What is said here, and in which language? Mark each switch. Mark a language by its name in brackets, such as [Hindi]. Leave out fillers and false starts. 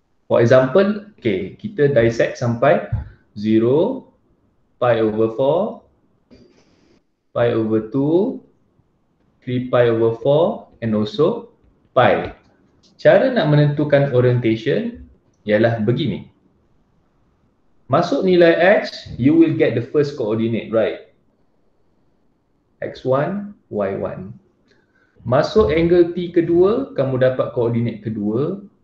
[English] For example, okay, [Malay] kita dissect sampai [English] 0, pi over 4, pi over 2, 3 pi over 4 and also pi. [Malay] Cara nak menentukan orientation ialah begini. Masuk nilai x, [English] you will get the first coordinate, right? X1, Y1. [Malay] Masuk angle T kedua, kamu dapat koordinat kedua.